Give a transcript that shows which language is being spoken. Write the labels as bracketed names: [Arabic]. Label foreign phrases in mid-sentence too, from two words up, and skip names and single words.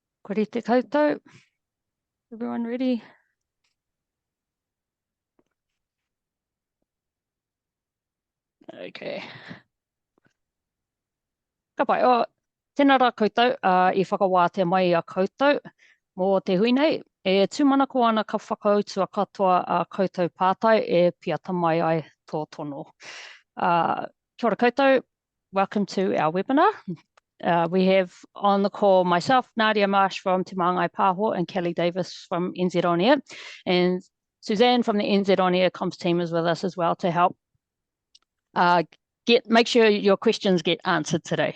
[Māori] Kore te koutou. [English] Everyone ready? Okay. [Māori] Ka pai o, tēnā rā koutou, i whakawātea mai a koutou mō te hui nei. E tūmanako ana ka whakautua katoa a koutou pātai e piata mai ai tō tono. Kia ora koutou, [English] welcome to our webinar. We have on the call myself, Nadia Marsh from Te Māngai Pāho and Kelly Davis from NZ On Air. And Suzanne from the NZ On Air comms team is with us as well to help make sure your questions get answered today.